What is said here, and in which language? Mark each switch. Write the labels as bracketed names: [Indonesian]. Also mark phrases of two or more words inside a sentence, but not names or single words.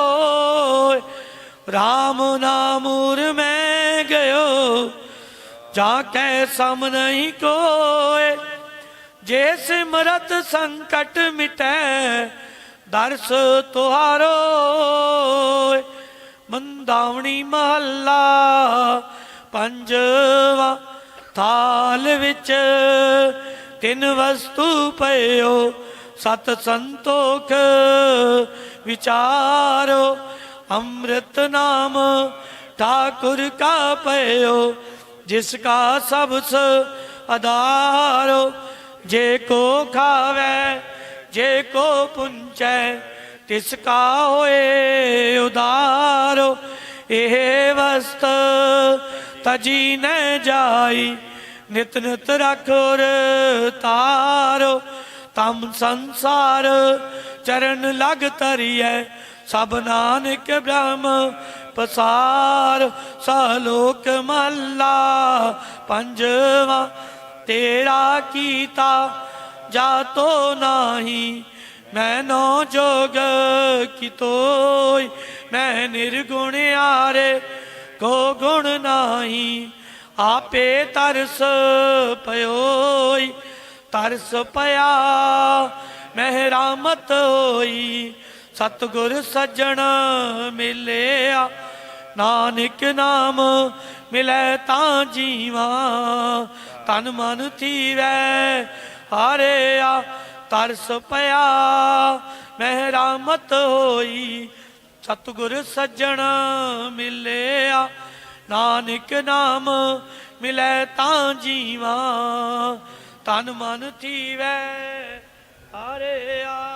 [Hindi] राम नाम उर में गयो जाके सम नहीं कोए। जे सिमरत संकट मिटे दर्श तुहारो। [Punjabi] ਮੰਦਾਵਨੀ ਮਹਲਾ ਪੰਜਵਾ। ਥਾਲ ਵਿਚ ਤਿਨ ਵਸਤੁ ਪਯੋ ਸਤ ਸੰਤੋਖ ਵਿਚਾਰੋ। ਅੰਮ੍ਰਿਤ ਨਾਮ ਠਾਕੁਰ ਕਾ ਪਯੋ ਜਿਸਕਾ ਸਬਸ ਆਧਾਰੋ। ਜੇ ਕੋ ਖਾਵੇ ਜੇ ਕੋ ਪੁੰਚੈ ਤਿਸਕਾ ਹੋਏ ਉਦਾਰੋ। ਏਹ ਵਸਤ ਤਜੀ ਨ ਜਾਈ ਨਿਤ ਨਿਤ ਰਖੋਰ ਤਾਰੋ। ਤਮ ਸੰਸਾਰ ਚਰਣ ਲਗ ਤਰਿਏ ਸਬ ਨਾਨਕ ਬ੍ਰਹਮ ਪਸਾਰ। ਸਲੋਕ ਮਹਲਾ ਪੰਜਵਾ। ਤੇਰਾ ਕੀਤਾ ਜਾਤੋ ਨਾਹੀ ਮੈਂ ਨੋ ਜੋਗ ਕੀ ਤੋਯ। ਮੈਂ ਨਿਰਗੁਣ ਆਰੇ ਕੋ ਗੁਣ ਨਾਹੀ ਆਪੇ ਤਰਸ ਪਯੋਯ। ਤਰਸ ਪਿਆ ਮਹਿਰਾਮਤ ਹੋਈ ਸਤਿਗੁਰ ਸੱਜਣ ਮਿਲਿਆ ਨਾਨਕ ਨਾਮ ਮਿਲੈ ਤਾਂ ਜੀਵਾ ਤਨ ਮਨ ਥੀਵੈ ਹਾਰਿਆ ਤਰਸ ਪਿਆ ਮਹਿਰਾਮਤ ਹੋਈ ਸਤਿਗੁਰ ਸੱਜਣ ਮਿਲਿਆ ਨਾਨਕ ਨਾਮ ਮਿਲੈ ਤਾਂ ਜੀਵਾ ਤਨ ਮਨ ਥੀਵੈ ਹਾਰਿਆ।